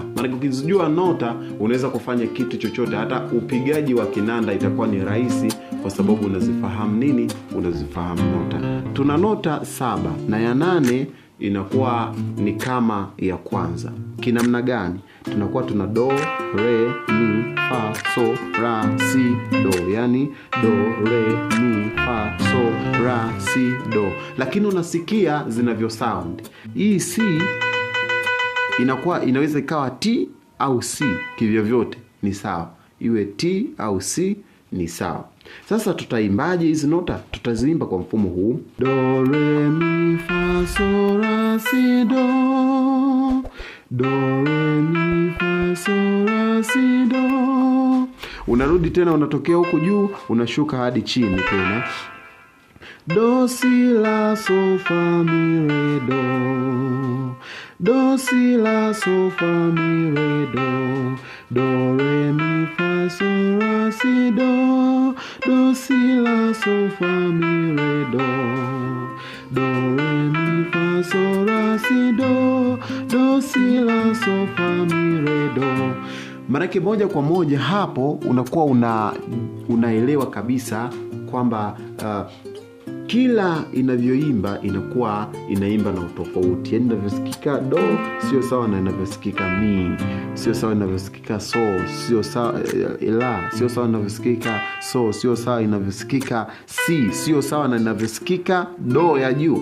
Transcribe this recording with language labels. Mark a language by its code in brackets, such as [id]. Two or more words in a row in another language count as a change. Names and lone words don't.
[sw] Maana ukizijua nota unaweza kufanya kitu chochote. Hata upigaji wa kinanda itakuwa ni rahisi kwa sababu unazifahamu nota. Tuna nota 7 na ya 8 inakuwa ni kama ya kwanza. Kinamna gani? Tunakuwa tuna do, re, mi, fa, so, ra, si, do. Yani do, re, mi, fa, so, ra, si, do. Lakini unasikia zinavyo sound. Hii si inaweza ikawa T au C, kivyo vyote ni sawa. Iwe T au C ni sawa. Sasa tutaimbaje hizi nota? Tutaziimba kwa mfumo huu: do, re, mi, fa, so, ra, si, do. Do, re, mi, fa, so, ra, si, do. Unarudi tena, unatokea huku juu, unashuka hadi chini tena. Do, si, la, so, fa, mi, re, do. Do, si, la, so, fa, mi, re, do. Do, re, mi, fa, so, ra, si, do. Do, si, la, so, fa, mi, re, do. Do, re, mi, fa, so, ra, si, do. Do, si, la, so, fa, mi, re, do. Manake moja kwa moja hapo unakuwa unaelewa kabisa kwamba kila inavyoimba inakuwa inaimba na utofauti. Yani inavyosikika do sio sawa na inavyosikika mi, sio sawa inavyosikika so, sio sawa la, sio sawa inavyosikika so, sio sawa inavyosikika si, sio sawa na inavyosikika do ya juu.